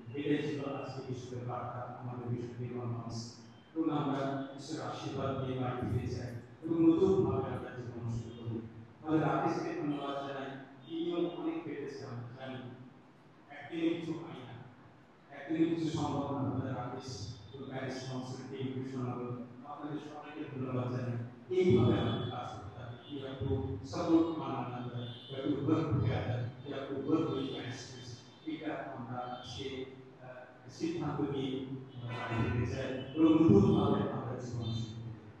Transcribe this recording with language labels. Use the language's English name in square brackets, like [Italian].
[Bangla] এটাই ছিল আজকে ঈশ্বরের বার্তা আমাদের বিশ্বনির্মাণ মানুষ এবং আমরা ঈশ্বরের আশীর্বাদ নিয়ে বাড়ি ফিরে যাই এবং নতুনভাবে আমরা জীবন শুরু করি। আমাদের রাকেশকে ধন্যবাদ জানাই। তিনিও অনেক পেরেছে আমরা জানি, একদিনে কিছু হয় না, একদিনে কিছু সম্ভব না। আমাদের রাকেশ প্যারিস সংস্কৃতি কৃষ্ণনগর আপনাদের সবাইকে ধন্যবাদ জানাই। এইভাবে আমাদের কাজ করতে হবে। [English] We have to support one another, we have to work together, we have to work with pastors. [Bangla] এটা আমরা সে সিদ্ধান্ত নিয়ে বাড়ি ফিরে যাই এবং নতুনভাবে আমরা জীবন শুরু করি।